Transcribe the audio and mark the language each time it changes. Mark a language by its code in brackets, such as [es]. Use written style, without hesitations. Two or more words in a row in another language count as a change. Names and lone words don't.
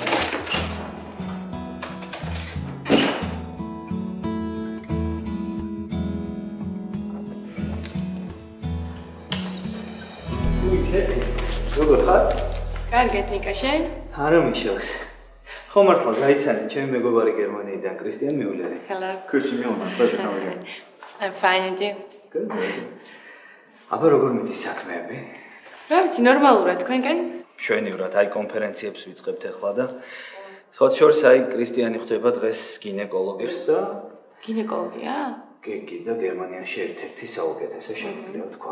[ka] როგორ ხარ? კარგად, ნიკა, შენ? არა მიშოქს. ხო მართლა გაიცანი, ჩემი მეგობარი გერმანიიდან, კრისტიან მიულერი. [en] Hello. Christian Mueller, pleasure, how are you? I'm fine, and you? Good. [ka] აბა როგორ მიდის საქმეები? რა ვიცი, ნორმალურად, თქვენგან? შვენივრად, აი კონფერენციებს ვიწყებთ ახლა და სხვათა შორის აი კრისტიანი ხვდება დღეს გინეკოლოგებს და გინეკოლოგია? კი და გერმანიაში ერთ-ერთი საუკეთესო შემიძლია თქვა.